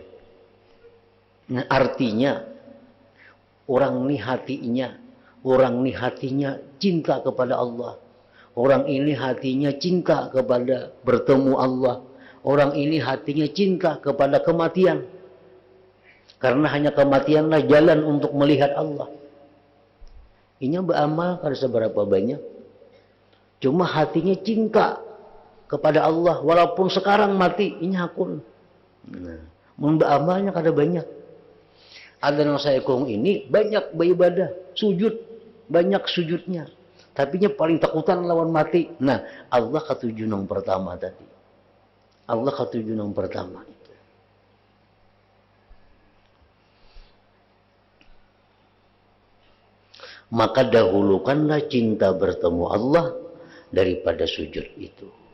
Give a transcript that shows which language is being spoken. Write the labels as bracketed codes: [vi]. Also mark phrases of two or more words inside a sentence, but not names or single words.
[id] Nah, artinya orang ini hatinya cinta kepada Allah. Orang ini hatinya cinta kepada bertemu Allah. Orang ini hatinya cinta kepada kematian. Karena hanya kematianlah jalan untuk melihat Allah. [bjn] Inya beramal kada seberapa banyak. [id] Cuma hatinya cinta kepada Allah. [bjn] Walaupun sekarang mati, inya hakun. Nah, beramalnya kada banyak. [id] Ada yang saya kong ini banyak beribadah, sujud, banyak sujudnya. [bjn] Tapi nya paling takutan lawan mati. [id] Nah, Allah ketujuh yang pertama tadi. Allah ketujuh yang pertama. Maka dahulukanlah cinta bertemu Allah daripada sujud itu.